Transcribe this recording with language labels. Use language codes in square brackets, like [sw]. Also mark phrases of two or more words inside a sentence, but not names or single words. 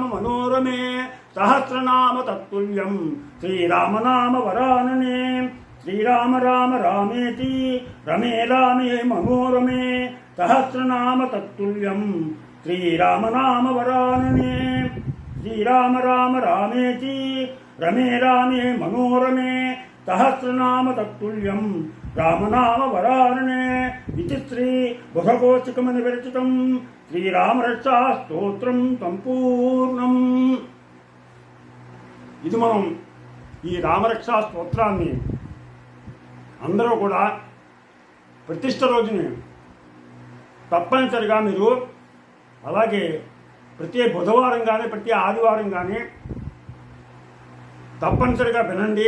[sa] मनोरमे सहस्रनाम तत्तुल्यं श्रीराम नाम वरानने श्रीराम राम रामेति रमे रामे मनोरमे सहस्रनाम तत्तुल्यं श्रीराम नाम वरानने श्रीराम राम रामेति रमे रामे मनोरमे సహస్రనామ తత్తుల్యం రామనామ వరారణే ఇది శ్రీ బుధకోశికమని విరచితం శ్రీరామరక్షా స్తోత్రం సంపూర్ణం. [te] ఇది మనం ఈ రామరక్షా స్తోత్రాన్ని అందరూ కూడా ప్రతిష్ఠ రోజుని తప్పనిసరిగా మీరు, అలాగే ప్రతి బుధవారం కానీ ప్రతి ఆదివారం కానీ తప్పనిసరిగా వినండి.